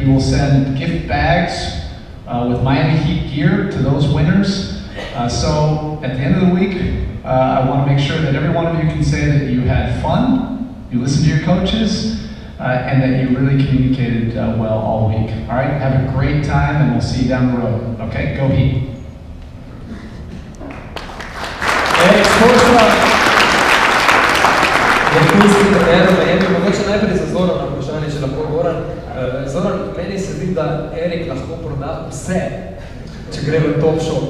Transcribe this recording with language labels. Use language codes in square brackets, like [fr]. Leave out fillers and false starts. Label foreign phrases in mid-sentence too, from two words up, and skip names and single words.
[en] We will send gift bags with Miami Heat gear to those winners. So at the end of the week, I want to make sure that every one of you can say that you had fun, you listened to your coaches, and that you really communicated well all week. All right, have a great time and we'll see you down the road. Okay, go Heat. [sl] Mogoče najprej za Zorana vprašanje, če lahko Goran. Zoran, meni se zdi, da Erik lahko proda vse, če gre v top shop.